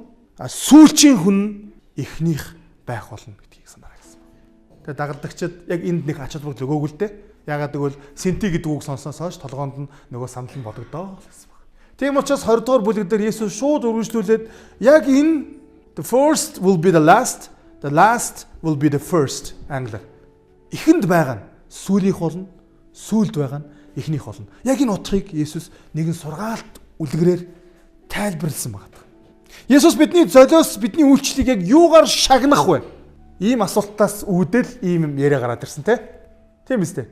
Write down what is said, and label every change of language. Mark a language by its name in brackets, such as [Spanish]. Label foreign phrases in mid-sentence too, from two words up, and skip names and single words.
[Mongolian] Сүүлчийн хүн нь эхнийх байх болно гэдгийг санаарай гэсэн. Тэгээ дагалдагчид яг энд нэг ач холбогдол өгөөгүй л дээ. Ягаад гэвэл сенти гэдэг үг сонсноос хойш толгоонд нь нөгөө санал нь бодогдоо гэсэн байна. Тийм учраас 20 дугаар бүлэг дээр Есүс шууд үргэлжлүүлээд яг энэ [English] the first will be the last will be the first [Mongolian] англиар. Ихэнд байгаа нь сүүлийнх болно, сүүлд байгаа нь эхнийх болно. Яг энэ утгыг Есүс нэгэн сургаалт үлгэрээр тайлбарласан байна. Есүс бидний золиос бидний үйлчлэлийг яг юугаар шагнах вэ? Ийм асуултаас үүдэл ийм яриа гараад ирсэн тийм үстэй.